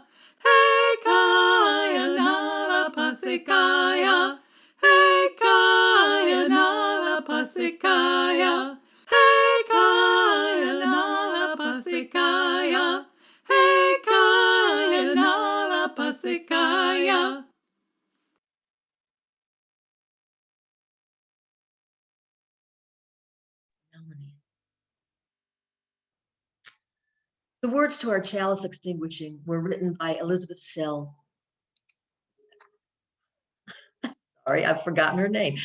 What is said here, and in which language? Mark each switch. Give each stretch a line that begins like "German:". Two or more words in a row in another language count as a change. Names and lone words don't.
English: Hey kaya na la pasekaya, hey kaya na la pasekaya, hey kaya na la pasekaya, hey kaya na la pasekaya. The words to our chalice extinguishing were written by Elizabeth Sell. Sorry, I've forgotten her name.